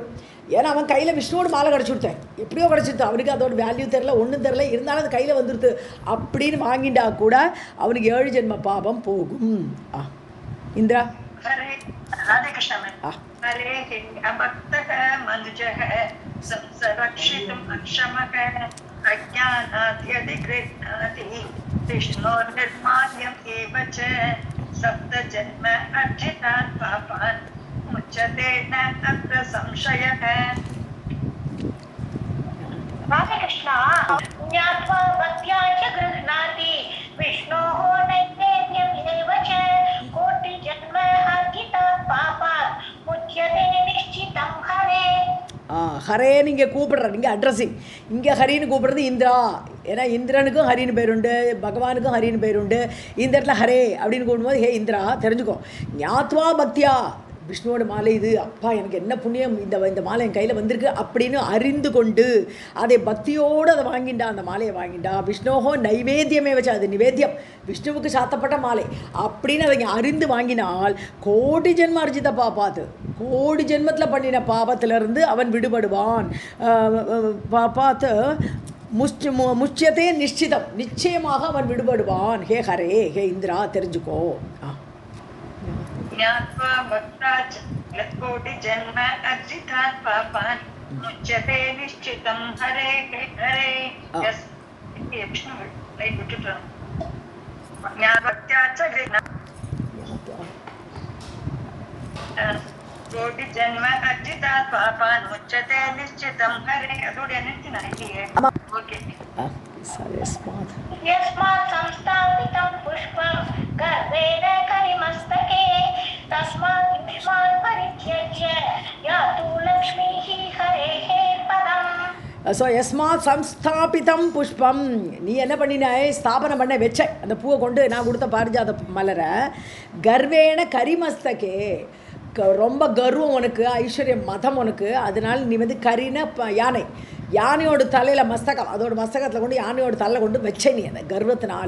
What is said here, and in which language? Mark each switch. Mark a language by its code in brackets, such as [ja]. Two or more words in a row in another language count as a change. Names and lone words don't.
[ta] ஏன்னா அவன் கையில் விஷ்ணுவோட மாலை கிடச்சி கொடுத்தேன், எப்படியோ கிடச்சிருத்து. அவனுக்கு அதோட வேல்யூ தெரில, ஒன்றும் தெரில, இருந்தாலும் அது கையில் வந்துடுது அப்படின்னு வாங்கிட்டா கூட அவனுக்கு 7 ஜென்ம பாபம் போகும். இந்திரா ராதே கிருஷ்ணா. [sa] हरे अभक्तक मनुजक संसरक्षितुम् अक्षमः अज्ञानाद्यधिगृह्णाति विष्णोर्निर्माल्यम् एव च सप्तजन्म अर्जितात् पापान् मुच्यते न अत्र संशयः. राधे कृष्ण. ज्ञात्वा भक्त्या च गृह्णाति विष्णोः नैवेद्यम् एव च कोटिजन्म अर्जितात् पापात् मुच्यते निश्चितं हरे. [ta] ஹரேன்னு இங்கே கூப்பிடுறார். இங்கே அட்ரஸிங், இங்கே ஹரின்னு கூப்பிடுறது இந்திரா. ஏன்னா இந்திரனுக்கும் ஹரின்னு பேருண்டு, பகவானுக்கும் ஹரின்னு பேருண்டு. இந்த இடத்துல ஹரே அப்படின்னு கூப்பிடும்போது ஹே இந்திரா தெரிஞ்சுக்கோ. [sa] ज्ञात्वा भक्त्या, [ta] விஷ்ணுவோட மாலை இது, அப்பா எனக்கு என்ன புண்ணியம் இந்த மாலை என் கையில் வந்திருக்கு அப்படின்னு அறிந்து கொண்டு அதை பக்தியோடு அதை வாங்கிண்டா, அந்த மாலையை வாங்கிண்டா. [sa] विष्णोः नैवेद्यमे [ta] வச்சா, அது நிவேத்தியம், விஷ்ணுவுக்கு சாத்தப்பட்ட மாலை அப்படின்னு அதை அறிந்து வாங்கினால் [sa] कोटि जन्म अर्जित पापात्, [ta] கோடி ஜென்மத்தில் பண்ணின பாபத்திலிருந்து அவன் விடுபடுவான். [sa] पापात् मुच्यते निश्चितम्, [ta] நிச்சயமாக அவன் விடுபடுவான். ஹே ஹரே, ஹே இந்திரா தெரிஞ்சுக்கோ. [sa] ज्ञात्वा भक्ताच कोटिजन्म अर्जितात् पापान् मुच्यते निश्चितं हरे हरे. [en] yes Vishnu like [sa] विட்டுட்டு ज्ञात्वाच कोटिजन्म अर्जितात् पापान् मुच्यते निश्चितं हरे. [ta] அதோட என்னன்னு நினைக்கிறீங்க? ஓகே. [sa] यस्मात् संस्थापितं पुष्पं गर्वेण करिमस्तके तस्मात् युष्मान् परित्यज्य यातु लक्ष्मीः हरेः पदम्. [ta] ஸோ [sa] यस्मात् संस्थापितं पुष्पम्, [ta] நீ என்ன பண்ணினாய், ஸ்தாபனம் பண்ண வச்ச அந்த பூவை கொண்டு நான் கொடுத்த பாரிஜாத மலரை. [sa] गर्वेण करिमस्तके, [ta] ரொம்ப கர்வம் உனக்கு, ஐஸ்வர்யம் மதம் உனக்கு, அதனால் நீ வந்து கரின யானை, யானையோட தலையில் மஸ்தகம், அதோட மஸ்தகத்தில் கொண்டு யானையோட தலையில் கொண்டு வச்ச நீ அந்த கர்வத்தினால.